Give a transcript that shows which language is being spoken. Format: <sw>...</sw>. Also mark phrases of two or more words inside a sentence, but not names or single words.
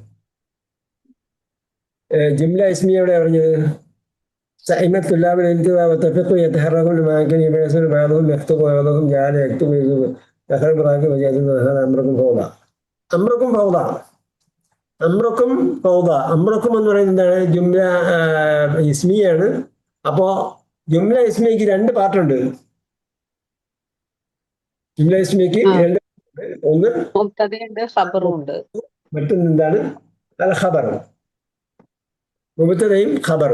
<ar>جملة اسمية</ar> <ml>എവിടെ പറഞ്ഞത്?</ml> <ar>سئم الطلاب الانتباه واتفقوا يتحركون لمكان يبحثون بعضهم يخطب وبعضهم جعل يكتب دخل براكب وجازم هذا أمركم فوضى. أمركم فوضى. أمركم فوضى.</ar> <ml>അമ്രക്കും എന്ന് പറയുന്നത് എന്താണ്?</ml> <ar>جملة اسمية.</ar> <ml>അപ്പോ</ml> <ar>جملة اسمية</ar> <ml>രണ്ട് പാർട്ടുണ്ട്.</ml> <ar>جملة اسمية</ar> <ml>രണ്ട്, ഒന്ന് മുബ്തദയുണ്ട്, ഖബറും ഉണ്ട്. മറ്റൊന്ന് എന്താണ്?</ml> <ar>الخبر.</ar> <ml>മുബ്തദയും ഖബറും.</ml>